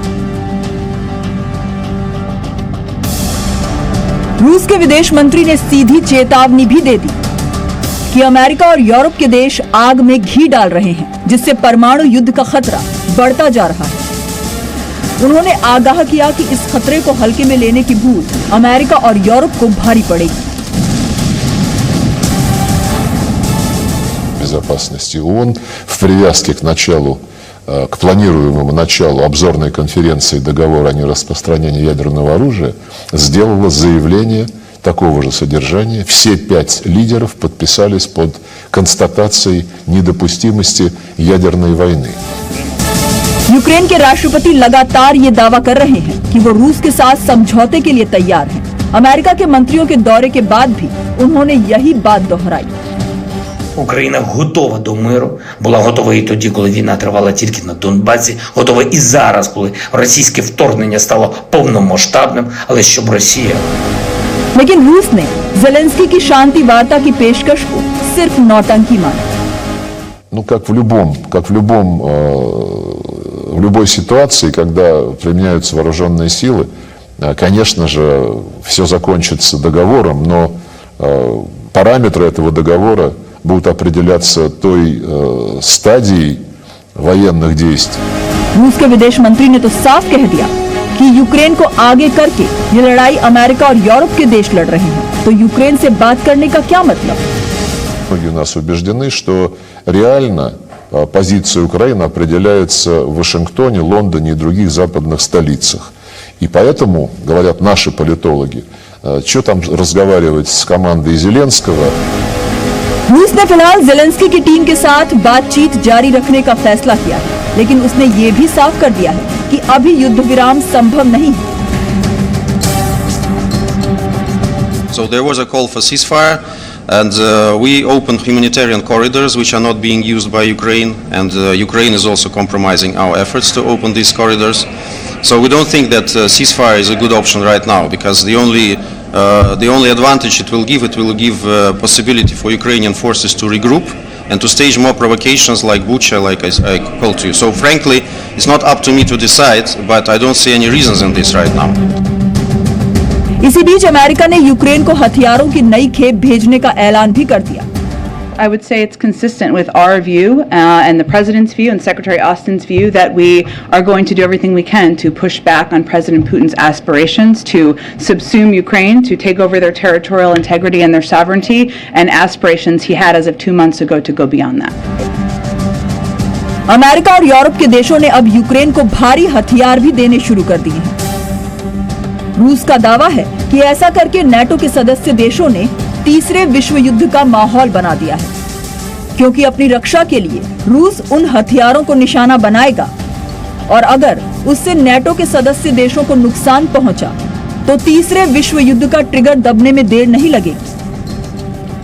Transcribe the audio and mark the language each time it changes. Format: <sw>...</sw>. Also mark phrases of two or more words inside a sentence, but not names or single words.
<hi>रूस के विदेश मंत्री ने सीधी चेतावनी भी दे दी कि अमेरिका और यूरोप के देश आग में घी डाल रहे हैं, जिससे परमाणु युद्ध का खतरा बढ़ता जा रहा है। उन्होंने आगाह किया कि इस खतरे को हल्के में लेने की भूल अमेरिका और यूरोप को भारी पड़ेगी।</hi> <ru>Безопасности ООН в привязке к планируемому началу обзорной конференции договора о нераспространении ядерного оружия сделала заявление такого же содержания. Все 5 лидеров подписались под констатацией недопустимости ядерной войны.</ru> <hi>यूक्रेन के राष्ट्रपति लगातार ये दावा कर रहे हैं कि वो रूस के साथ समझौते के लिए तैयार हैं। अमेरिका के मंत्रियों के दौरे के बाद भी उन्होंने यही बात दोहराई।</hi> <uk>Україна готова до миру, була готова і тоді, коли війна тривала тільки на Донбасі, готова і зараз, коли російське вторгнення стало повномасштабним, але щоб Росія...</uk> <hi>लेकिन रूस ने ज़ेलेंस्की की शांति वार्ता की पेशकश को सिर्फ नौटंकी माना।</hi> <ru>Ну, как в любой ситуации, когда применяются вооруженные силы, конечно же, все закончится договором, но параметры этого договора будут определяться той стадией военных действий.</ru> <hi>रूस के विदेश मंत्री ने तो साफ कह दिया कि यूक्रेन को आगे करके ये लड़ाई अमेरिका और यूरोप के देश लड़ रहे हैं, तो यूक्रेन से बात करने का क्या मतलब?</hi> <ru>Многие у нас убеждены, что реально позиция Украины определяется в Вашингтоне, Лондоне и других западных столицах. И поэтому, говорят наши политологи, что там разговаривать с командой Зеленского.</ru> <hi>रूस ने फिलहाल ज़ेलेंस्की की टीम के साथ बातचीत जारी रखने का फैसला किया है, लेकिन उसने ये भी साफ कर दिया है कि अभी युद्ध विराम संभव नहीं है।</hi> <en>So there was a call for ceasefire. And we opened humanitarian corridors which are not being used by Ukraine, and Ukraine is also compromising our efforts to open these corridors. So we don't think that ceasefire is a good option right now, because the only advantage it will give possibility for Ukrainian forces to regroup and to stage more provocations like Bucha, like I called to you. So frankly, it's not up to me to decide, but I don't see any reasons in this right now.</en> <hi>इसी बीच अमेरिका ने यूक्रेन को हथियारों की नई खेप भेजने का ऐलान भी कर दिया।</hi> <en>I would say it's consistent with our view and the President's view and Secretary Austin's view that we are going to do everything we can to push back on President Putin's aspirations to subsume Ukraine, to take over their territorial integrity and their sovereignty, and aspirations he had as of 2 months ago to go beyond that.</en> <hi>अमेरिका और यूरोप के देशों ने अब यूक्रेन को भारी हथियार भी देने शुरू कर दिए हैं। रूस का दावा है कि ऐसा करके नेटो के सदस्य देशों ने तीसरे विश्व युद्ध का माहौल बना दिया है, क्योंकि अपनी रक्षा के लिए रूस उन हथियारों को निशाना बनाएगा और अगर उससे नेटो के सदस्य देशों को नुकसान पहुंचा तो तीसरे विश्व युद्ध का ट्रिगर दबने में देर नहीं लगेगी।</hi>